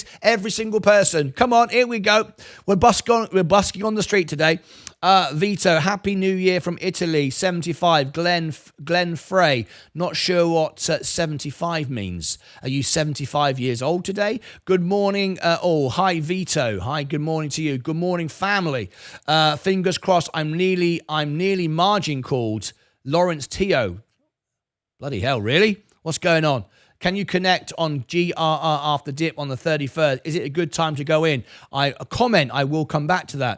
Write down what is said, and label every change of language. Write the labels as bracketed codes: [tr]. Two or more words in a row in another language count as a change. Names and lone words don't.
[en] Every single person. Come on, here we go. We're busking on the street today. Vito, Happy New Year from Italy. 75. Glenn Frey. Not sure what 75 means. Are you 75 years old today? Good morning. Hi Vito. Hi, good morning to you. Good morning, family. Fingers crossed. I'm nearly margin called. Lawrence Teo. Bloody hell, really? What's going on? Can you connect on GRR after dip on the 31st? Is it a good time to go in? I will come back to that.